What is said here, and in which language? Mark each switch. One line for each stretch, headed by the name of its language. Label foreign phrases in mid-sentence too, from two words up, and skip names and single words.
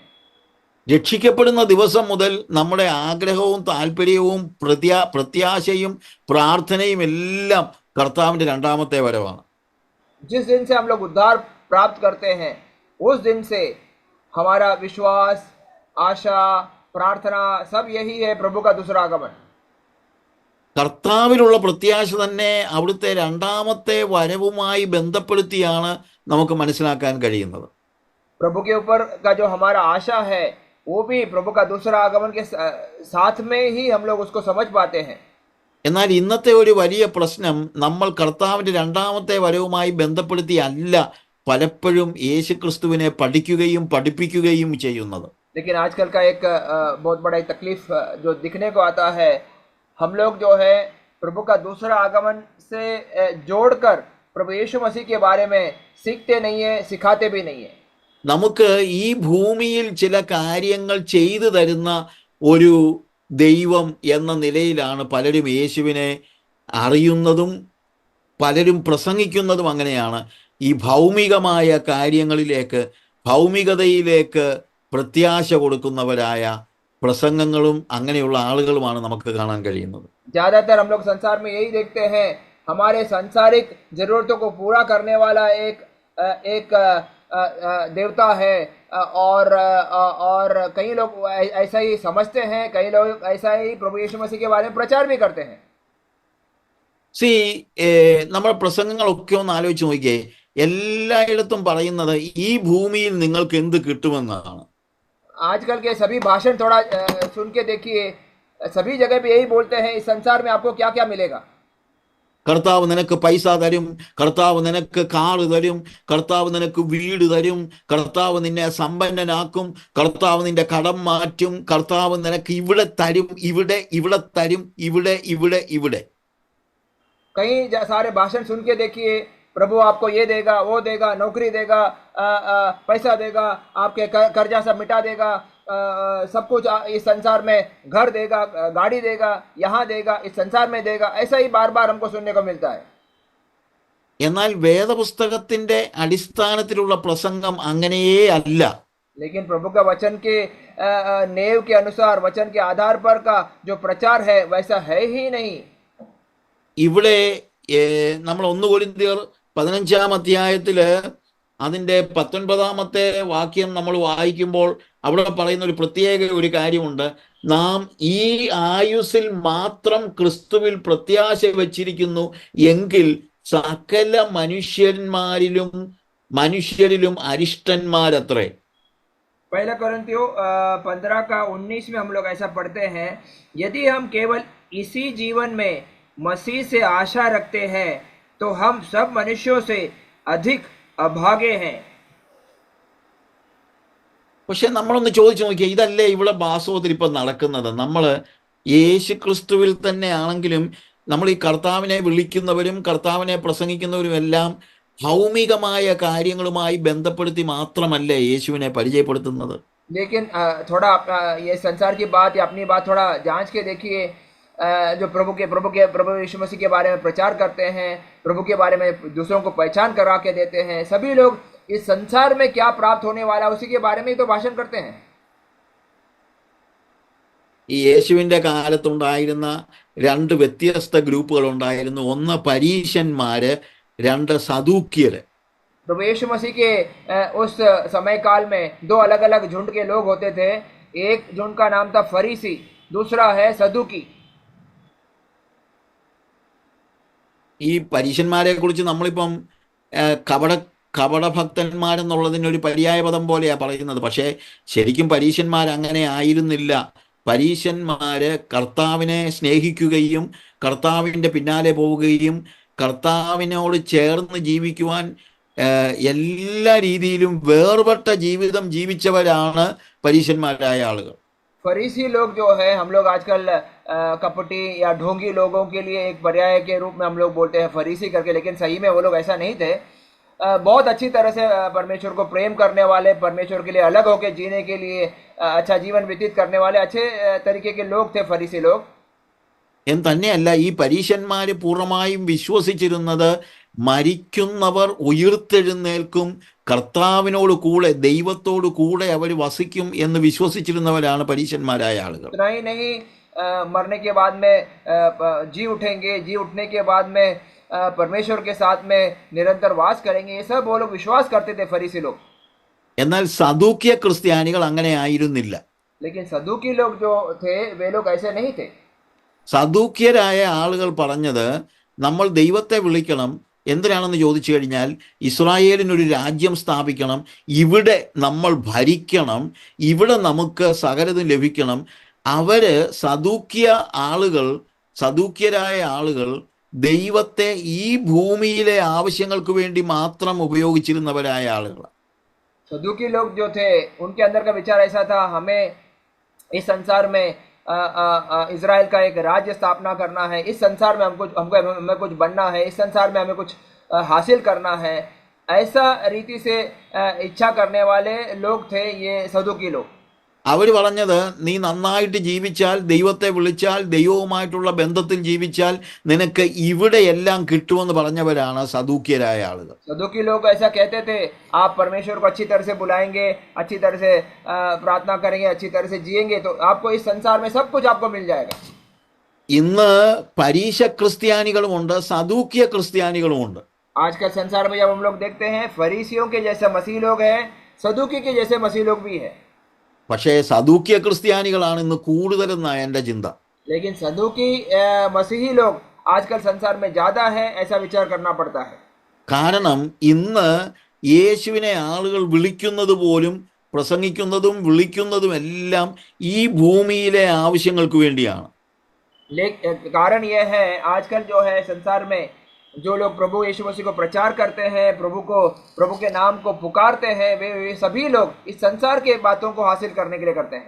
Malayalam: രക്ഷിക്കപ്പെടുന്ന ദിവസം മുതൽ നമ്മുടെ ആഗ്രഹവും താല്പര്യവും പ്രത്യാശയും പ്രാർത്ഥനയും എല്ലാം കർത്താവിൻ്റെ രണ്ടാമത്തെ വരവാണ്.
Hindi: जिस दिन से हम लोग उद्धार प्राप्त करते हैं, उस दिन से हमारा विश्वास, आशा, प्रार्थना सब यही है प्रभु का दूसरा आगमन.
Malayalam: കർത്താവിലുള്ള പ്രത്യാശ തന്നെ അവിടുത്തെ രണ്ടാമത്തെ വരവുമായി ബന്ധപ്പെടുത്തിയാണ് നമുക്ക് മനസ്സിലാക്കാൻ കഴിയുന്നത്.
Hindi: प्रभु के ऊपर का जो हमारा आशा है, वो भी प्रभु का दूसरा आगमन के साथ में ही हम लोग उसको समझ पाते हैं.
Malayalam: എന്നാൽ ഇന്നത്തെ ഒരു വലിയ പ്രശ്നം, നമ്മൾ കർത്താവിൻ്റെ രണ്ടാമത്തെ വരവുമായി ബന്ധപ്പെടുത്തി അല്ല പലപ്പോഴും യേശുക്രിസ്തുവിനെ പഠിക്കുകയും പഠിപ്പിക്കുകയും ചെയ്യുന്നത്.
Hindi: लेकिन आजकल का एक बहुत बड़ा तकलीफ जो दिखने को आता है, हम लोग जो है प्रभु का दूसरा आगमन से जोड़कर प्रभु यीशु मसीह के बारे में सीखते नहीं है, सिखाते भी नहीं है.
Malayalam: നമുക്ക് ഈ ഭൂമിയിൽ ചില കാര്യങ്ങൾ ചെയ്തു തരുന്ന ഒരു ദൈവം എന്ന നിലയിലാണ് പലരും യേശുവിനെ അറിയുന്നതും പലരും പ്രസംഗിക്കുന്നതും. അങ്ങനെയാണ് ഈ ഭൗമികമായ കാര്യങ്ങളിലേക്ക്, ഭൗമികതയിലേക്ക് പ്രത്യാശ കൊടുക്കുന്നവരായ പ്രസംഗങ്ങളും അങ്ങനെയുള്ള ആളുകളുമാണ് നമുക്ക് കാണാൻ കഴിയുന്നത്.
Hindi: ज्यादातर हम लोग संसार में यही देखते हैं, हमारे सांसारिक जरूरतों को पूरा करने वाला एक देवता है, और कई लोग ऐसा ही समझते हैं, कई लोग ऐसा ही प्रभु यीशु मसीह के बारे में प्रचार भी करते हैं.
Malayalam: നമ്മുടെ പ്രസംഗങ്ങളൊക്കെ ഒന്ന് ആലോചിച്ച് നോക്കിയേ, എല്ലായിടത്തും പറയുന്നത് ഈ ഭൂമിയിൽ നിങ്ങൾക്ക് എന്ത് കിട്ടുമെന്നാണ്.
Hindi: आजकल के सभी भाषण थोड़ा सुन के देखिए, सभी जगह पे यही बोलते हैं, इस संसार में आपको क्या क्या मिलेगा.
Malayalam: കർത്താവ് നിനക്ക് പൈസ തരും, കർത്താവ് നിനക്ക് കാറ് തരും, കർത്താവ് നിനക്ക് വീട് തരും, കർത്താവ് നിന്നെ സമ്പന്നനാക്കും, കർത്താവ് നിന്റെ കടം മാറ്റും, കർത്താവ് നിനക്ക് ഇവിടെ തരും, ഇവിടെ ഇവിടെ തരും, ഇവിടെ ഇവിടെ ഇവിടെ.
Hindi: कई सारे भाषण सुन के देखिए, प्रभु आपको ये देगा, वो देगा, नौकरी देगा, पैसा देगा, आपके कर्जा सब मिटा देगा, सब कुछ इस संसार में, घर देगा, गाड़ी देगा, यहाँ देगा, इस संसार में देगा. ऐसा ही बार बार हमको सुनने को मिलता है.
Malayalam: എന്നാൽ വേദപുസ്തകത്തിന്റെ അടിസ്ഥാനത്തിലുള്ള പ്രസംഗം അങ്ങനെയേ അല്ല.
Hindi: लेकिन प्रभु का वचन के नेव के अनुसार, वचन के आधार पर का जो प्रचार है वैसा है ही नहीं.
Malayalam: ഇവിടെ നമ്മൾ 1 കൊരിന്ത്യർ 15-ാം അധ്യായത്തില് അതിൻ്റെ 19-ാമത്തെ വാക്യം നമ്മൾ വായിക്കുമ്പോൾ അവിടെ പറയുന്ന ഒരു പ്രത്യേക ഒരു കാര്യമുണ്ട്. നാം ഈ ആയുസ്സിൽ മാത്രം ക്രിസ്തുവിൽ പ്രത്യാശ വച്ചിരിക്കുന്നു എങ്കിൽ സകല മനുഷ്യരിലും അരിഷ്ടന്മാരത്രേ.
Hindi: पहला कोरिन्थियों 15 का 19 में हम लोग ऐसा पढ़ते हैं, यदि हम केवल इसी जीवन में मसीह से आशा रखते हैं तो हम सब मनुष्यों से अधिक अभागे हैं.
Malayalam: പക്ഷെ നമ്മളൊന്ന് ചോദിച്ചു നോക്കിയാൽ, ഇതല്ലേ ഇവിടെ വാസ്തവത്തിൽ ഇപ്പം നടക്കുന്നത്? നമ്മൾ യേശു ക്രിസ്തുവിൽ തന്നെ ആണെങ്കിലും നമ്മൾ ഈ കർത്താവിനെ വിളിക്കുന്നവരും കർത്താവിനെ പ്രസംഗിക്കുന്നവരും എല്ലാം ഭൗമികമായ കാര്യങ്ങളുമായി ബന്ധപ്പെടുത്തി മാത്രമല്ല യേശുവിനെ പരിചയപ്പെടുത്തുന്നത്.
Hindi: लेकिन थोड़ा ये संसार की बात या अपनी बात थोड़ा जांच के देखिए. जो प्रभु यीशु मसीह के बारे में प्रचार करते हैं, प्रभु के बारे में दूसरों को पहचान करा के देते हैं, सभी लोग इस संसार में क्या प्राप्त होने वाला है उसी के बारे में ही तो भाषण करते हैं.
Malayalam: ഈ യേശുവിൻ്റെ കാലത്തുണ്ടായിരുന്ന രണ്ട് വ്യത്യസ്ത ഗ്രൂപ്പുകൾ ഉണ്ടായിരുന്നു. ഒന്ന് പരീശന്മാര്, രണ്ട് സദൂക്യര്.
Hindi: प्रभु यीशु मसीह के उस समय काल में दो अलग अलग झुंड के लोग होते थे. एक झुंड का नाम था फरीसी, दूसरा है सदूकी.
Malayalam: ഈ പരീശന്മാരെ കുറിച്ച് നമ്മളിപ്പം കപടഭക്തന്മാരെന്നുള്ളതിനൊരു പര്യായ പദം പോലെയാണ് പറയുന്നത്. പക്ഷേ ശരിക്കും പരീശന്മാർ അങ്ങനെ ആയിരുന്നില്ല. പരീശന്മാര് കർത്താവിനെ സ്നേഹിക്കുകയും കർത്താവിൻ്റെ പിന്നാലെ പോവുകയും കർത്താവിനോട് ചേർന്ന് ജീവിക്കുവാൻ എല്ലാ രീതിയിലും വേർപെട്ട ജീവിതം ജീവിച്ചവരാണ് പരീശന്മാരായ ആളുകൾ.
Hindi: फरीसी लोग जो है, हम लोग आजकल कपटी या ढोंगी लोगों के लिए एक पर्याय के रूप में हम लोग बोलते हैं फरीसी करके, लेकिन सही में वो लोग ऐसा नहीं थे. बहुत अच्छी तरह से परमेश्वर को प्रेम करने वाले, परमेश्वर के लिए अलग होकर जीने के लिए अच्छा जीवन व्यतीत करने वाले अच्छे तरीके के लोग थे फरीसी लोग.
Malayalam: എന്ന് തന്നെയല്ല, ഈ പരീശന്മാര് പൂർണ്ണമായും വിശ്വസിച്ചിരുന്നത് മരിക്കുന്നവർ ഉയിർത്തെഴുന്നേൽക്കും, കർത്താവിനോട് കൂടെ ദൈവത്തോട് കൂടെ അവർ വസിക്കും എന്ന് വിശ്വസിച്ചിരുന്നവരാണ് പരീശന്മാരായ ആളുകൾ.
Hindi: इतना ही नहीं, मरने के बाद में जी उठेंगे, जी उठने के बाद में परमेश्वर के साथ में निरंतर वास करेंगे, ये सब वो लोग विश्वास करते थे फरीसी लोग.
Malayalam: എന്നാൽ സദൂക്യ ക്രിസ്ത്യാനികൾ അങ്ങനെ ആയിരുന്നില്ല.
Hindi: लेकिन सदूकी लोग जो थे वे लोग ऐसे नहीं थे.
Malayalam: സദൂക്യരായ ആളുകൾ പറഞ്ഞത്, നമ്മൾ ദൈവത്തെ വിളിക്കണം. എന്തിനാണെന്ന് ചോദിച്ചു കഴിഞ്ഞാൽ, ഇസ്രായേലിനൊരു രാജ്യം സ്ഥാപിക്കണം, ഇവിടെ നമ്മൾ ഭരിക്കണം, ഇവിടെ നമുക്ക് സകലതും ലഭിക്കണം. അവര് സദൂക്യരായ ആളുകൾ ദൈവത്തെ ഈ ഭൂമിയിലെ ആവശ്യങ്ങൾക്ക് വേണ്ടി മാത്രം ഉപയോഗിച്ചിരുന്നവരായ ആളുകൾ.
Hindi: सदूकी लोग जो थे उनके अंदर का विचार ऐसा था, हमें इस संसार में इजराइल का एक राज्य स्थापना करना है, इस संसार में हमें कुछ बनना है, इस संसार में हमें कुछ हासिल करना है. ऐसा रीति से इच्छा करने वाले लोग थे ये सदूकी लोग.
Malayalam: അവർ പറഞ്ഞത്, നീ നന്നായിട്ട് ജീവിച്ചാൽ, ദൈവത്തെ വിളിച്ചാൽ, ദൈവവുമായിട്ടുള്ള ബന്ധത്തിൽ ജീവിച്ചാൽ നിനക്ക് ഇവിടെ എല്ലാം കിട്ടുമെന്ന് പറഞ്ഞവരാണ് സദൂക്യരായ ആളുകൾ.
Hindi: सदूकी लोग ऐसा कहते थे, आप परमेश्वर को अच्छी तरह से बुलाएंगे, अच्छी तरह से प्रार्थना करेंगे, अच्छी तरह से जिएंगे तो आपको इस संसार में सब कुछ आपको मिल जाएगा.
Malayalam: ഇന്ന് പരീശ ക്രിസ്ത്യാനികളുമുണ്ട്, സദൂക്യ ക്രിസ്ത്യാനികളുമുണ്ട്.
Hindi: आजकल संसार में जब हम लोग देखते हैं, फरीसियों के जैसे मसीह लोग हैं, सदूकी के जैसे मसीह लोग भी है.
Malayalam: പക്ഷേ സദൂക്യ ക്രിസ്ത്യാനികളാണ് ഇന്ന് കൂടുതലെന്നാണ് എൻ്റെ ചിന്ത.
Hindi: लेकिन सदूकी मसीही लोग आजकल संसार में ज्यादा है, ऐसा विचार करना पड़ता है.
Malayalam: കാരണം ഇന്ന് യേശുവിനെ ആളുകൾ വിളിക്കുന്നത് പോലും, പ്രസംഗിക്കുന്നതും വിളിക്കുന്നതും എല്ലാം ഈ ഭൂമിയിലെ ആവശ്യങ്ങൾക്ക് വേണ്ടിയാണ്.
Hindi: कारण यह है, आजकल जो है संसार में जो लोग प्रभु यीशु मसीह को प्रचार करते हैं, प्रभु के नाम को पुकारते हैं, वे सभी लोग इस संसार के बातों को हासिल करने के लिए करते हैं.